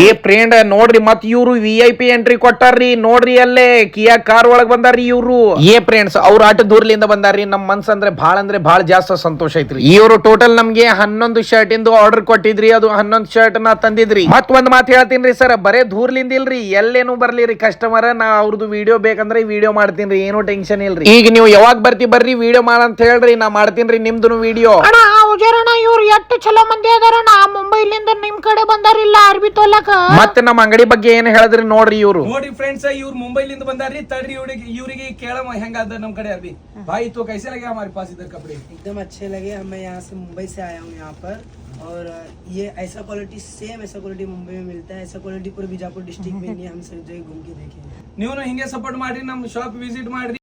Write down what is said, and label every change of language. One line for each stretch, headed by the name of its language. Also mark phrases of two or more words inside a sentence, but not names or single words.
Kannada: ಏ ಫ್ರೆಂಡ್ ನೋಡ್ರಿ ಮತ್ ಇವ್ರು VIP ಎಂಟ್ರಿ ಕೊಟ್ಟಾರ್ರಿ ನೋಡ್ರಿ ಅಲ್ಲೇ ಕಿಯಾ ಕಾರ್ ಒಳಗ್ ಬಂದಾರ್ರಿ ಇವ್ರು ಏ ಫ್ರೆಂಡ್ಸ್ ಅವ್ರ ಆಟ ದೂರ್ಲಿಂದ ಬಂದಾರ್ರಿ ನಮ್ ಮನ್ಸ್ ಅಂದ್ರೆ ಬಹಳ ಜಾಸ್ತಿ ಸಂತೋಷ ಐತ್ರಿ ಇವ್ರು ಟೋಟಲ್ ನಮ್ಗೆ 11 ಶರ್ಟ್ ಇಂದು ಆರ್ಡರ್ ಕೊಟ್ಟಿದ್ರಿ ಅದು 11 ಶರ್ಟ್ ನ ತಂದಿದ್ರಿ ಮತ್ ಒಂದ್ ಮಾತು ಹೇಳ್ತೀನಿ ಸರ್ ಬರೇ ದೂರ್ಲಿಂದ ಇಲ್ರಿ ಎಲ್ಲೇನು ಬರ್ಲಿರಿ ಕಸ್ಟಮರ್ ನಾ ಅವ್ರದ್ದು ವಿಡಿಯೋ ಬೇಕಂದ್ರೆ ವಿಡಿಯೋ ಮಾಡ್ತೀನಿ ಏನು ಟೆನ್ಷನ್ ಇಲ್ರಿ ಈಗ ನೀವು ಯಾವಾಗ ಬರ್ರಿ ವಿಡಿಯೋ ಮಾಡಂತ ಹೇಳ್ರಿ ನಾ ಮಾಡ್ತೀನಿ ನಿಮ್ದು ವಿಡಿಯೋ ಅಣ್ಣ ಉಜಾರಣ್ಣ ಇವ್ರು ಎಷ್ಟು ಚಲೋ ಮಂದಿ ಅದಾರಣ್ಣ ಮುಂಬೈಲಿಂದ ನಿಮ್ ಕಡೆ ಬಂದಾರಿಲ್ಲ ಅರ್ಬಿ ತೊಲಕ ಮತ್ತೆ ನಮ್ಮ ಅಂಗಡಿ ಬಗ್ಗೆ ಏನ್ ಹೇಳಿದ್ರಿ ನೋಡ್ರಿ ಇವ್ರು ನೋಡಿ ಫ್ರೆಂಡ್ಸ್ ಇವ್ರು ಮುಂಬೈಲಿಂದ ಬಂದಾರ್ರಿ ತಡ್ರಿ ಇವ್ರಿಗೆ ಕೇಳಮ್ಮ ಹೆಂಗಾದ ನಮ್ ಕಡೆ ಅರ್ಬಿ
Hindi: भाई तो कैसे लगे हमारे पास इधर कपड़े एकदम अच्छे लगे। मैं यहाँ से मुंबई से आया हूँ यहाँ पर और ये ऐसा क्वालिटी सेम ऐसा क्वालिटी मुंबई में मिलता है। ऐसा क्वालिटी पूरे बीजापुर डिस्ट्रिक्ट में नहीं है। हम सब जगह घूम के देखे
Kannada: ನೀವು ಹಿಂಗೆ ಸಪೋರ್ಟ್ ಮಾಡ್ರಿ ನಮ್
English: shop visit
Kannada: ಮಾಡ್ರಿ